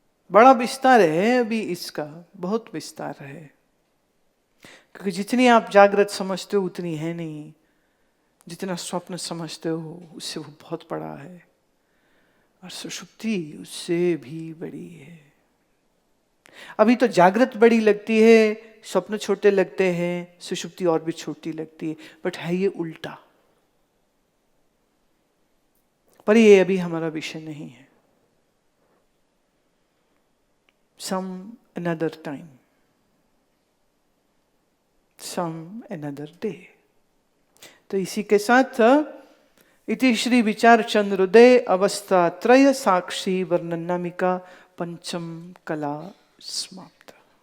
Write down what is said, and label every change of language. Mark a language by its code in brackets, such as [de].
[hi] बड़ा विस्तार है अभी इसका, बहुत विस्तार है, क्योंकि जितनी आप जागृत समझते हो उतनी है नहीं, जितना स्वप्न समझते हो उससे वो बहुत बड़ा है, और सुषुप्ति उससे भी बड़ी है। अभी तो जागृत बड़ी लगती है, स्वप्न छोटे लगते हैं, सुषुप्ति और भी छोटी लगती है, बट है ये उल्टा। पर ये अभी हमारा विषय नहीं है। [en] Some another time, some another day. [hi] तो इसी के साथ इति श्री विचार चंद्रोदय अवस्था त्रय साक्षी वर्णनामिका पंचम कला समाप्त।